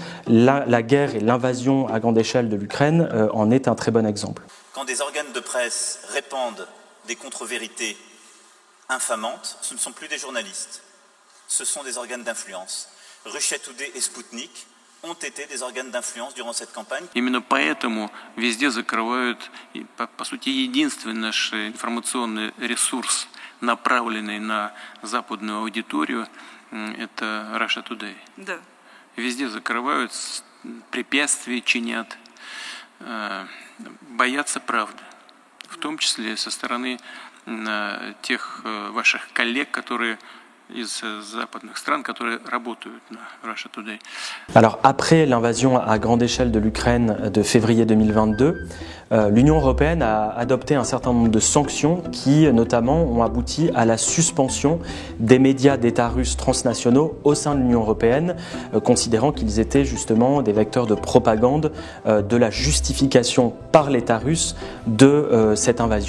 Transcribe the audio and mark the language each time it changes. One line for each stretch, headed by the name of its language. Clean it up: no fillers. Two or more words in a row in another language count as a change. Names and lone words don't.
French: La guerre et l'invasion à grande échelle de l'Ukraine en est un très bon exemple. Quand des organes de presse répandent des contre-vérités infamantes, ce ne sont plus des journalistes, ce sont des organes d'influence. Russia Today et Sputnik ont été des organes d'influence durant cette campagne.
Russian: Именно поэтому везде закрывают, по сути, единственный наш информационный ресурс, направленный на западную аудиторию, это Russia Today. Да. Везде закрывают, препятствия чинят, боятся правды, в том числе со стороны тех ваших коллег, которые из западных стран, которые работают на Russia Today.
French: Alors après l'invasion à grande échelle de l'Ukraine de février 2022, l'Union européenne a adopté un certain nombre de sanctions qui notamment ont abouti à la suspension des médias d'État russes transnationaux au sein de l'Union européenne, considérant qu'ils étaient justement des vecteurs de propagande de la justification par l'État russe de cette invasion.